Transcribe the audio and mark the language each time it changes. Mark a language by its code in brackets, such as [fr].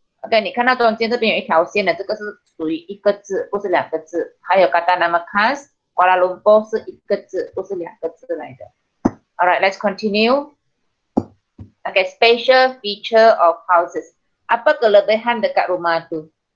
[zh] Okay, 你看到中间这边有一条线的，这个是属于一个字，不是2个字。还有 kata nama khas Kuala Lumpur 是1个字，不是2个字来的。 [en] Alright, let's continue. Okay, special feature of houses. [ms] Apa kelebihan dekat rumah tu?